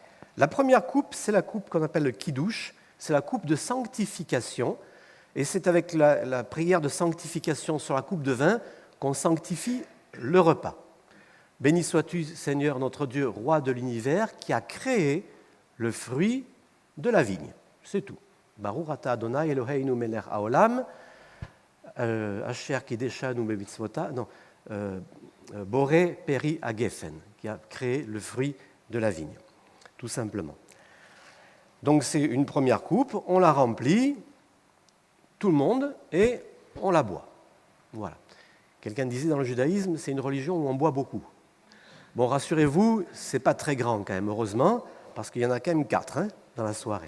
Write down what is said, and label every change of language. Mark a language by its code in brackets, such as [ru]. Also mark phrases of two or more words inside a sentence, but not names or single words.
[fr] La première coupe, c'est la coupe qu'on appelle le Kiddush, c'est la coupe de sanctification, et c'est avec la prière de sanctification sur la coupe de vin qu'on sanctifie le repas. Béni sois-tu, Seigneur notre Dieu, roi de l'univers, qui a créé le fruit de la vigne. C'est tout. [he] ברוך אתה אדוני אלוהינו מלך העולם, אשר קידשנו במצוותיו, בורא פרי הגפן, [fr] qui a créé le fruit de la vigne, tout simplement. Donc c'est une première coupe, on la remplit, tout le monde, et on la boit. Voilà. Quelqu'un disait dans le judaïsme, c'est une religion où on boit beaucoup. Bon, rassurez-vous, ce n'est pas très grand quand même, heureusement, parce qu'il y en a quand même 4 dans la soirée.